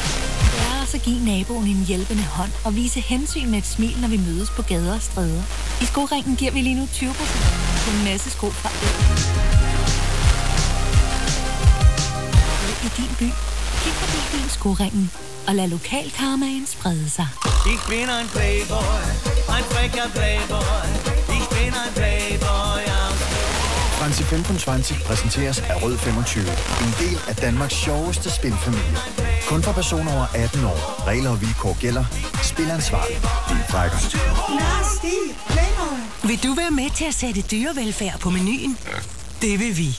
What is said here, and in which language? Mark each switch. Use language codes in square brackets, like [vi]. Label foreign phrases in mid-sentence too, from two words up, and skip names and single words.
[da] Det er også at give naboen en hjælpende hånd og vise hensyn med et smil, når vi mødes på gader og stræder. I Skoringen giver vi lige nu 20% på en masse sko fra i din by. Kig forbi din Skoringen og lad lokalkarmaen sprede sig. [de] Ich bin ein Playboy, ein frecher Playboy. Ich bin ein Playboy. [da] Franzi 25 præsenteres af Rød 25. En del af Danmarks sjoveste spilfamilie. Kun for personer over 18 år. Regler og vilkår gælder. Spil ansvarligt. Din frækker. Vil du være med til at sætte dyrevelfærd på menuen? Det vil vi.